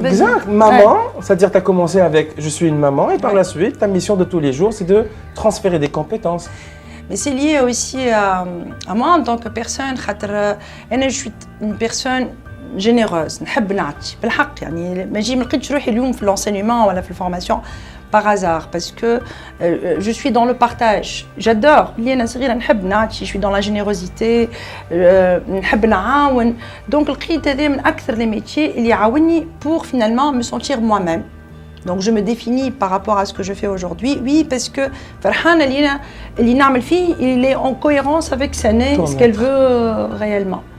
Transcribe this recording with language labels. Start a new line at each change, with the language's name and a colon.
French: Exact, maman, c'est-à-dire tu as commencé avec je suis une maman et par la suite, ta mission de tous les jours, c'est de transférer des compétences. Mais c'est lié aussi à moi en tant que personne, je suis une personne généreuse,
Arabic: نحب نعطي بالحق يعني ما لقيتش روحي اليوم في
French: l'enseignement
Arabic: ولا في الفورماسيون
French: par hasard parce que je suis dans le partage. J'adore.
Arabic: اللي أنا صغيرة نحب نعطي,
French: je suis dans la générosité,
Arabic: نحب نعاون.
French: Donc
Arabic: لقيت هذا من أكثر
French: les métiers
Arabic: اللي يعاونني
French: pour finalement me sentir moi-même. Donc je me définis par rapport à ce que je fais aujourd'hui. Oui, parce que
Arabic: فرحانة اللي نعمل فيه
French: il est en cohérence avec Sané, ce qu'elle veut réellement.